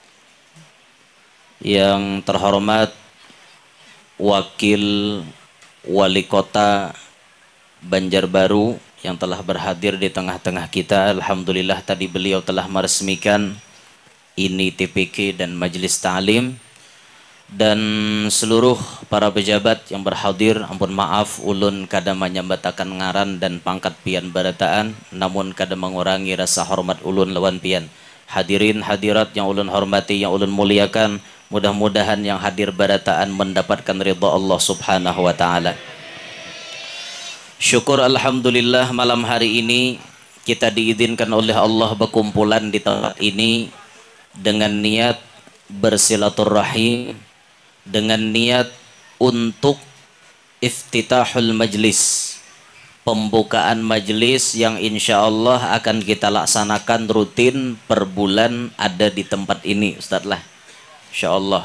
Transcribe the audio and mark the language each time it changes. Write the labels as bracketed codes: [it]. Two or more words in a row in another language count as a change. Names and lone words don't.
[id] yang terhormat Wakil Wali Kota Banjarbaru yang telah berhadir di tengah-tengah kita. Alhamdulillah tadi beliau telah meresmikan ini TPQ dan Majelis Ta'lim, dan seluruh para pejabat yang berhadir. [bjn] Ampun maaf ulun kada menyambatakan ngaran dan pangkat pian barataan, namun kada mengurangi rasa hormat ulun lawan pian. [id] Hadirin hadirat yang ulun hormati, yang ulun muliakan, mudah-mudahan yang hadir barataan mendapatkan ridha Allah [ar] Subhanahu wa taala. [id] Syukur alhamdulillah, malam hari ini kita diizinkan oleh Allah berkumpulan di tempat ini dengan niat bersilaturahim, dengan niat untuk [ar] iftitahul majlis, [id] pembukaan majlis yang [ar] insya Allah [id] akan kita laksanakan rutin per bulan ada di tempat ini Ustadz lah, insya Allah.